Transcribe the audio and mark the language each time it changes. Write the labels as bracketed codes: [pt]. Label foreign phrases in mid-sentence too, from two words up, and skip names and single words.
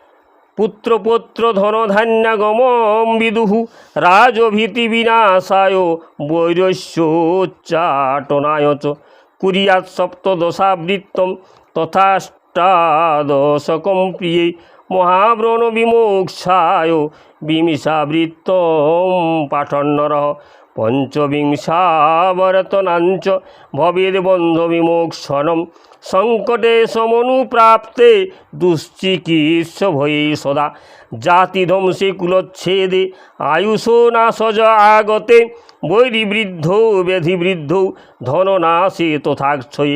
[sa] पुत्रपौत्रधनधान्यागमं विदुः राजभीतिविनाशाय वैरस्योच्चाटनाय च कुर्यात् सप्तदशावृत्तं तथाष्टादशकं प्रिये महाव्रणविमोक्षाय विमिषावृत्तं पाठन्नरः পঞ্চবিংশাবর্তনাঞ্চ ভবেদ বন্ধ বিমোক্ষণম সংকটে সমনুপ্রাপ্তে দুশ্চিকিৎস ভয়ে সদা জাতিধ্বংসে কুলচ্ছেদে আয়ুষো নাশজ আগতে বৈরিবৃদ্ধ ব্যাধিবৃদ্ধ ধননাশে তথাক্ষয়ে